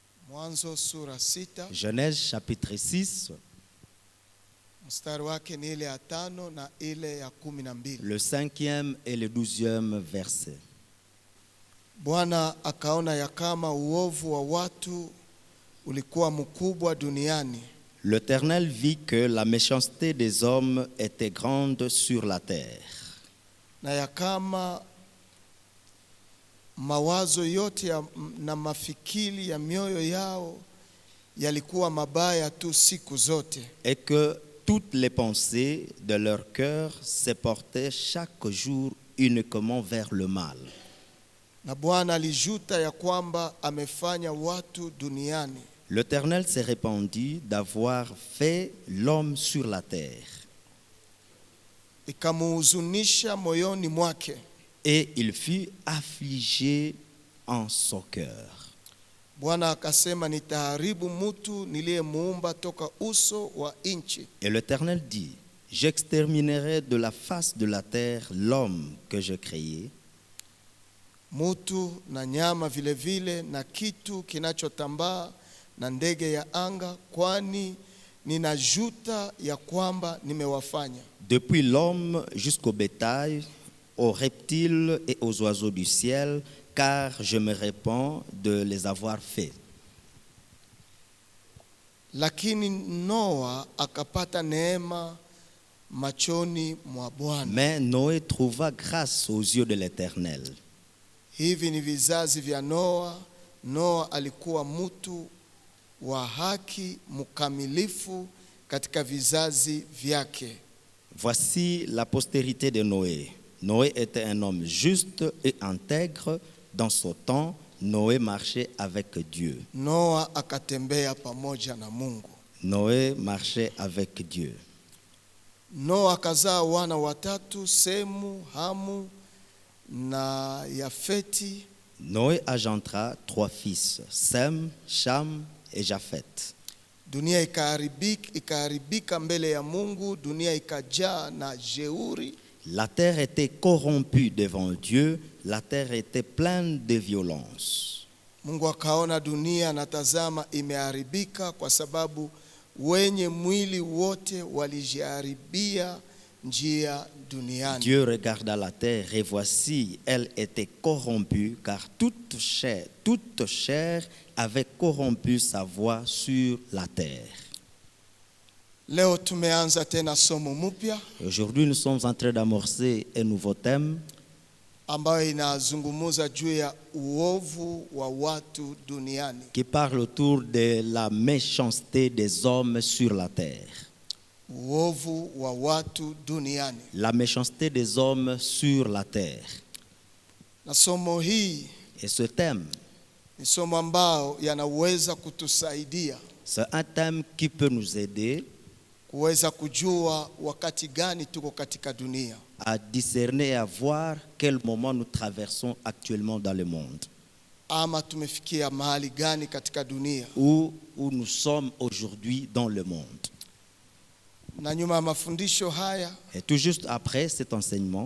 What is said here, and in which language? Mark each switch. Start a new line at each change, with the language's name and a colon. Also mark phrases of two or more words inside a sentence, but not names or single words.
Swahili: Mwanzo sura 6.
French: Genèse chapitre 6,
Swahili: Mstari wake ni ile ya 5 na ile ya 12.
French: le 5e et le 12e verset.
Swahili: Bwana akaona ya kama uovu wa watu ulikuwa mkubwa duniani,
French: L'Éternel vit que la méchanceté des hommes était grande sur la terre,
Swahili: na ya kama mawazo yote na mafikiri ya mioyo yao yalikuwa mabaya tu siku zote,
French: et que toutes les pensées de leur cœur se portaient chaque jour uniquement vers le mal.
Swahili: na Bwana alijuta ya kwamba amefanya watu duniani,
French: L'Éternel s'est répandu d'avoir fait l'homme sur la terre,
Swahili: ikamuhuzunisha moyoni mwake.
French: et il fut affligé en son cœur.
Swahili: Bwana akasema, nitaharibu mtu niliyemuumba toka uso wa nchi,
French: Et l'Éternel dit, j'exterminerai de la face de la terre l'homme que je créai,
Swahili: mtu na nyama vile vile na kitu kinachotambaa na ndege ya anga, kwani ninajuta ya kwamba nimewafanya.
French: depuis l'homme jusqu'au bétail, aux reptiles et aux oiseaux du ciel, car je me répands de les avoir faits.
Swahili: Lakini Noa akapata neema machoni mwa Bwana.
French: Mais Noé trouva grâce aux yeux de l'Éternel.
Swahili: Hivi ni vizazi vya Noa. Noa alikuwa mtu wa haki mkamilifu katika vizazi vyake.
French: Voici la postérité de Noé. Noé était un homme juste et intègre. Dans son temps, Noé marchait avec Dieu.
Swahili: Noa akatembea pamoja na Mungu.
French: Noé marchait avec Dieu.
Swahili: Noa akazaa wana watatu, Semu, Hamu na Yafeti.
French: Noé engendra 3 fils, Sem, Cham et Japheth.
Swahili: Dunia ikaharibika mbele ya Mungu, dunia ikajaa na jeuri.
French: La terre était corrompue devant Dieu, la terre était pleine de violence.
Swahili: Mungu akaona dunia na tazama imeharibika, kwa sababu wenye mwili wote walijiharibia njia duniani.
French: Dieu regarda la terre et voici, elle était corrompue, car toute chair avait corrompu sa voie sur la terre.
Swahili: Leo tumeanza tena somo mpya
French: Aujourd'hui, nous sommes en train d'amorcer un nouveau thème
Swahili: ambayo inazungumza juu ya uovu wa watu duniani.
French: qui parle autour de la méchanceté des hommes sur la terre.
Swahili: Uovu wa watu duniani.
French: La méchanceté des hommes sur la terre.
Swahili: Na somo hii
French: Et ce thème,
Swahili: ni somo ambao yanaweza kutusaidia
French: c'est un thème qui peut nous aider
Swahili: kuweza kujua wakati gani tuko katika dunia,
French: à discerner et à voir quel moment nous traversons actuellement dans le monde,
Swahili: ama tumefikia mahali gani katika dunia.
French: où nous sommes aujourd'hui dans le monde.
Swahili: Na nyuma ya mafundisho haya
French: Et tout juste après cet enseignement